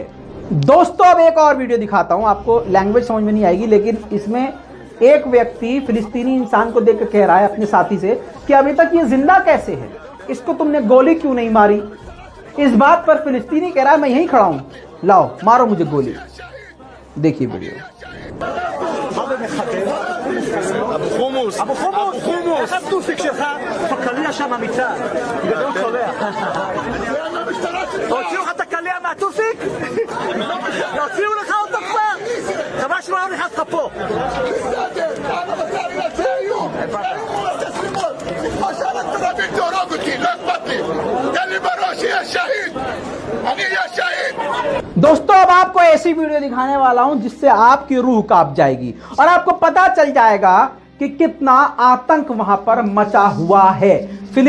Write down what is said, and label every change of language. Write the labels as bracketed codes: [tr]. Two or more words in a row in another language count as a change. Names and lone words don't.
[hi] दोस्तों अब एक और वीडियो दिखाता हूं, आपको लैंग्वेज समझ में नहीं आएगी, लेकिन इसमें एक व्यक्ति फिलिस्तीनी इंसान को देखकर कह रहा है अपने साथी से कि अभी तक ये जिंदा कैसे है, इसको तुमने गोली क्यों नहीं मारी? इस बात पर फिलिस्तीनी कह रहा है मैं यहीं खड़ा हूं, लाओ मारो मुझे गोली। देखिए वीडियो। [he] אבו חומוס, איך הטוסיק שלך? הקליע שם מצד, גדול צולח. הוציאו לך את הקליע מהטוסיק? הוציאו לך אותו כבר? חבל שלא היה נכנס לך פה. [hi] दोस्तों अब आपको ऐसी वीडियो दिखाने वाला हूं जिससे आपकी रूह कांप जाएगी और आपको पता चल जाएगा कि कितना आतंक वहां पर मचा हुआ है।